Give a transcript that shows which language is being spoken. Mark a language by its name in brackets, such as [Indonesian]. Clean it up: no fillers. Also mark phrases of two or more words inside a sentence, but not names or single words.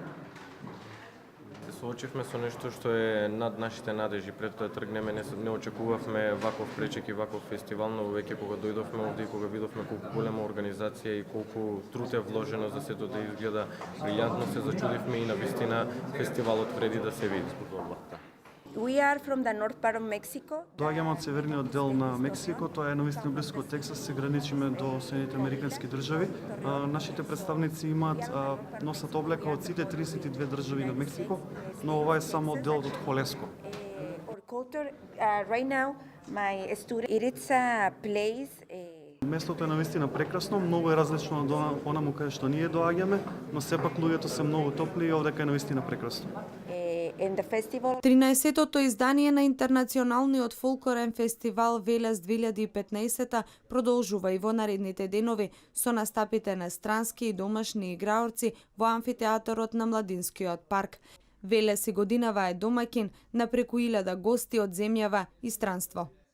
[Macedonian] Се соочивме со нешто што е над нашите надежи. Пред да тргнеме не очекувавме ваков пречек и ваков фестивал, но веќе кога дојдовме овде и кога видовме колку голема организација и колку труд е вложено за сето да изгледа брилјантно, се зачудивме и навистина фестивалот вреди да се види. [English] We are from the north part of Mexico. [Macedonian] Доаѓаме од северниот дел на Мексико, тоа е навистина близко од Тексас, се граничиме до Соединените американски држави. Нашите представници носат облека од сите 32 држави на Мексико, но ова е само делот од Холеско. [English] Right now my student it's a place [Macedonian] Местото е навистина прекрасно, многу е различно од онаму каде што ние доаѓаме, но сепак луѓето се многу топли и овдека е навистина прекрасно. [English] in the festival. [Macedonian] 13-тото издание на интернационалниот фолклорен фестивал Велес 2015 продолжува и во наредните денови со настапите на странски и домашни играорци во амфитеатарот на Младинскиот парк. Велес и годинава е домаќин на преку 1000 гости од земјава и странство.